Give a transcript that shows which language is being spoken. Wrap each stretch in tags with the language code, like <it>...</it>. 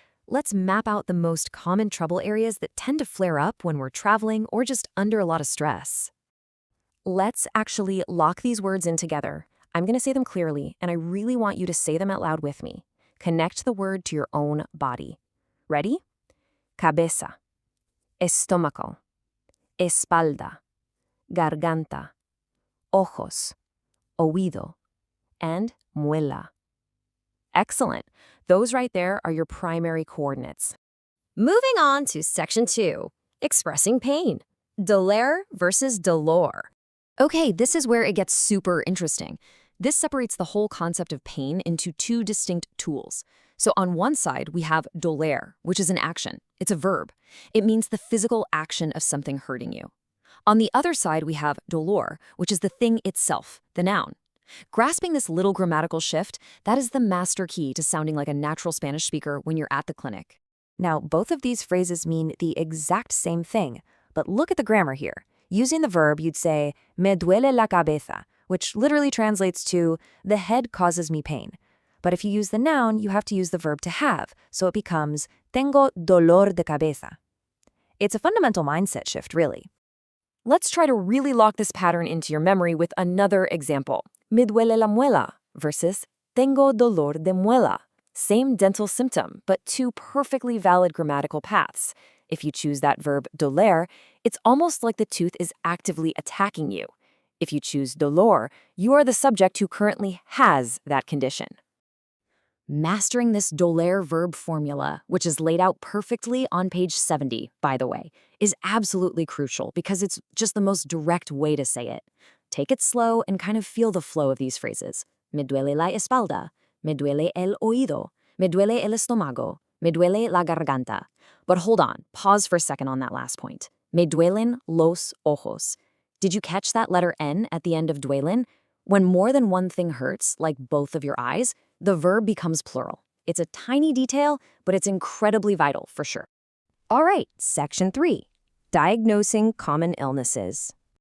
<en>Let's map out the most common trouble areas that tend to flare up when we're traveling or just under a lot of stress. Let's actually lock these words in together. I'm going to say them clearly, and I really want you to say them out loud with me. Connect the word to your own body. Ready?</en> <es>Cabeza, estómago, espalda, garganta, ojos, oído, and muela.</es> <en>Excellent. Those right there are your primary coordinates. Moving on to Section 2, expressing pain. Doler versus dolor. Okay, this is where it gets super interesting. This separates the whole concept of pain into two distinct tools. So on one side, we have doler, which is an action. It's a verb. It means the physical action of something hurting you. On the other side, we have dolor, which is the thing itself, the noun. Grasping this little grammatical shift, that is the master key to sounding like a natural Spanish speaker when you're at the clinic. Now, both of these phrases mean the exact same thing, but look at the grammar here. Using the verb, you'd say,</en> <es>me duele la cabeza,</es> <en>which literally translates to, the head causes me pain. But if you use the noun, you have to use the verb to have, so it becomes,</en> <es>tengo dolor de cabeza.</es> <en>It's a fundamental mindset shift, really. Let's try to really lock this pattern into your memory with another example.</en> <es>Me duele la muela versus tengo dolor de muela.</es> <en>Same dental symptom, but two perfectly valid grammatical paths. If you choose that verb doler, it's almost like the tooth is actively attacking you. If you choose dolor, you are the subject who currently has that condition. Mastering this doler verb formula, which is laid out perfectly on page 70, by the way, is absolutely crucial because it's just the most direct way to say it. Take it slow and kind of feel the flow of these phrases.</en> <es>Me duele la espalda, me duele el oído, me duele el estómago, me duele la garganta.</es> <en>But hold on, pause for a second on that last point.</en> <es>Me duelen los ojos.</es> <en>Did you catch that letter N at the end of duelen? When more than one thing hurts, like both of your eyes, the verb becomes plural. It's a tiny detail, but it's incredibly vital for sure. All right, Section 3, diagnosing common illnesses.</en>